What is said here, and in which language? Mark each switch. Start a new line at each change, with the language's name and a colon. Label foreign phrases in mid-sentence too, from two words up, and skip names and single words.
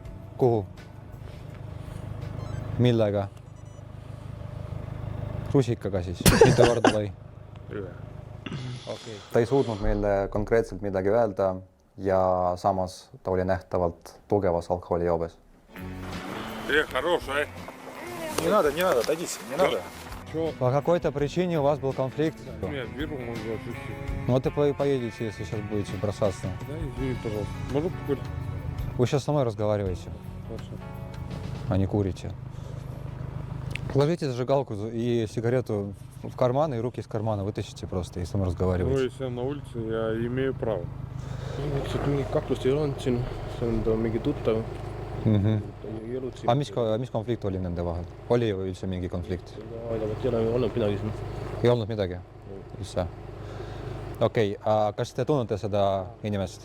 Estonian: Kuhu? Millega? Rusikaga siis? Mitu korda lõi? Ühe. Ta ei suutnud meile konkreetselt midagi öelda ja samas ta oli nähtavalt tugevas alkoholijoobes.
Russian: Хорошо, Не надо, отойдите, не надо. По какой-то причине у вас был конфликт? Нет, беру, могу отвезти. Ну, вот вы поедете, если сейчас будете бросаться. Да, извини, пожалуйста. Могу покурить? Вы сейчас со мной разговариваете, а не курите. Положите зажигалку и сигарету в карман, и руки из кармана вытащите просто, и со мной разговариваете. Ну, если я на улице, я имею право.
Estonian: Mingi kaklust ei olnud siin, see on mingi tuttav. A mis konflikt oli nende vahel? Oli ju üldse mingi konflikt? Ei ole olnud midagi siin. Ei olnud midagi? Üldse? Okei, kas te tunnete seda inimest?